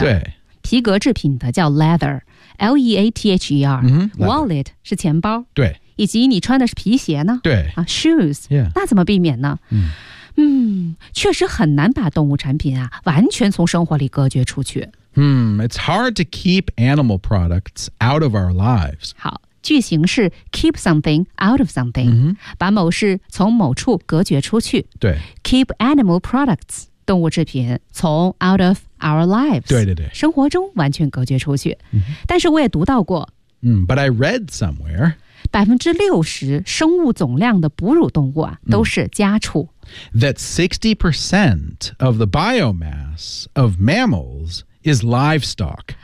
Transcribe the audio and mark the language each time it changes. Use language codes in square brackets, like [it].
[zh] 对。皮革制品的叫 leather。L-E-A-T-H-E-R、 [en] mm-hmm,。 [zh] Wallet 是钱包。对。以及你穿的是皮鞋呢对。 [en] 啊 ,shoes。 Yeah. [zh] 那怎么避免呢 确实很难把动物产品啊完全从生活里隔绝出去。 [en] It's hard to keep animal products out of our lives. [zh] 好。句型是 [en] keep something out of something、 mm-hmm. [zh] 把某事从某处隔绝出去对 [en] keep animal products [zh] 动物制品从 [en] out of our lives [zh] 对生活中完全隔绝出去、 [en] mm-hmm. [zh] 但是我也读到过、 [en] But I read somewhere [zh] 60%生物总量的哺乳动物、都是家畜 [en] That 60% of the biomass of mammals is livestock